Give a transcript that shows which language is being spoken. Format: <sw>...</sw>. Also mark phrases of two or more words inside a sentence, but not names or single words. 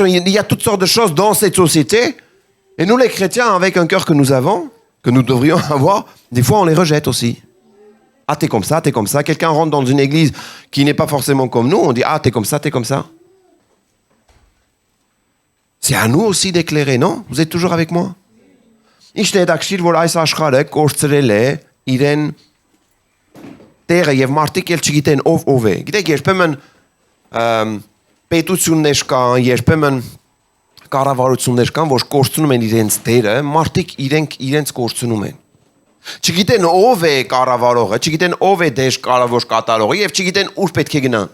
<fr>Il y a toutes sortes de choses dans cette société. Et nous, les chrétiens, avec un cœur que nous avons, que nous devrions avoir, des fois, on les rejette aussi. Ah, t'es comme ça, t'es comme ça. Quelqu'un rentre dans une église qui n'est pas forcément comme nous, on dit, ah, t'es comme ça, t'es comme ça. C'est à nous aussi d'éclairer, non? Vous êtes toujours avec moi?</fr> <hy>Ինչ հետաքրիր, որ այս աշխարհը կորցրել է իրեն տեղը եւ մարդիկ էլ չգիտեն ով է։ Գիտեք, երբեմն պետություններ կան, երբեմն կառավարություններ կան, որ կորցնում են իրենց դերը, մարդիկ իրենց կորցնում են։ Չգիտեն ով է կառավարողը, չգիտեն ով է դեր կառավար կատարողը եւ չգիտեն ուր պետք է գնան։</hy>